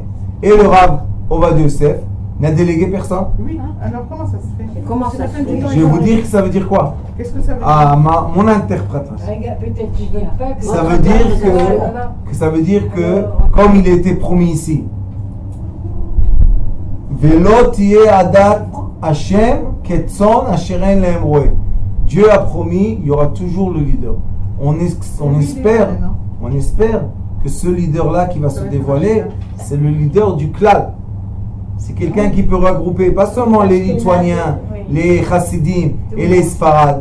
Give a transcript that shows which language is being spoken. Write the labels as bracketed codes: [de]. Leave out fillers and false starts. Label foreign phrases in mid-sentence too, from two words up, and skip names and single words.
[fr] Et le Rav Ovadia Yosef n'a délégué personne. Oui, alors comment ça se fait? Comment ça se fait? Je vais vous dire que ça veut dire quoi? Qu'est-ce que ça veut dire? Mon interprétation. Peut-être qu'ils veulent pas que Ça veut dire que comme il était promis ici, [he] ולא תהיה עדת השם כצאן אשר אין להם רעה. [fr] Dieu a promis, il y aura toujours le leader. On espère que ce leader-là qui va se dévoiler, c'est le leader du klal. C'est quelqu'un qui peut regrouper pas seulement les Lituaniens, les Chassidim et les Sfarad.